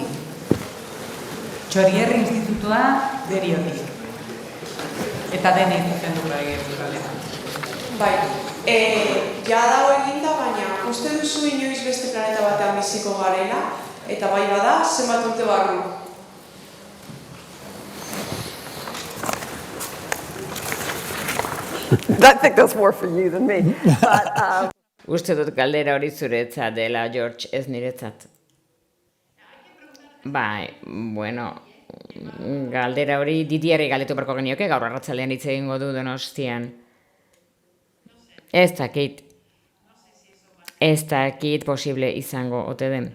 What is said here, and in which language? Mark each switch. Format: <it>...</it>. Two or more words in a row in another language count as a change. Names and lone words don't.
<eu>Txorierri institutua Deriotik. Eta denei zuzen dugu egin. Bai, ja dago eginda, baina uste duzu inoiz beste planeta batean biziko garela, eta bai bada, zenbat urte barru.</eu> <en>I think that's more for you than me. But,</en> <eu>Uste dut galdera hori zuretzat dela, George, ez niretzat. Bai, galdera hori Didiari galdetu beharko genioke, gaur arratsalean hitz egingo du Donostian. Ez dakit posible izango ote den.</eu>